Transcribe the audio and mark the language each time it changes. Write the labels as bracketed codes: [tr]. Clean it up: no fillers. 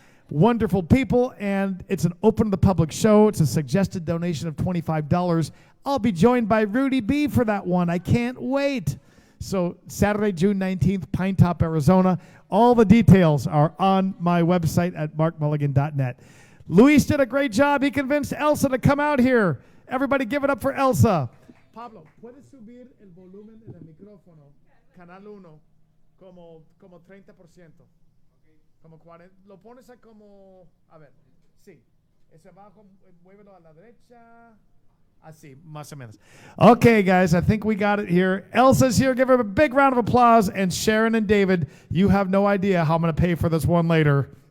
[en] Wonderful people, and it's an open to the public show. It's a suggested donation of $25. I'll be joined by Rudy B for that one. I can't wait. So Saturday, June 19th, Pine Top, Arizona. All the details are on my website at markmulligan.net. Luis did a great job. He convinced Elsa to come out here. Everybody give it up for Elsa. [es] Pablo, ¿puedes subir el volumen en el micrófono? Canal 1, como 30%. Como 40. Lo pones a como, a ver, sí. Ese abajo, muévelo a la derecha. Así, más o menos. [en] Okay, guys, I think we got it here. Elsa's here. Give her a big round of applause. And Sharon and David, you have no idea how I'm going to pay for this one later.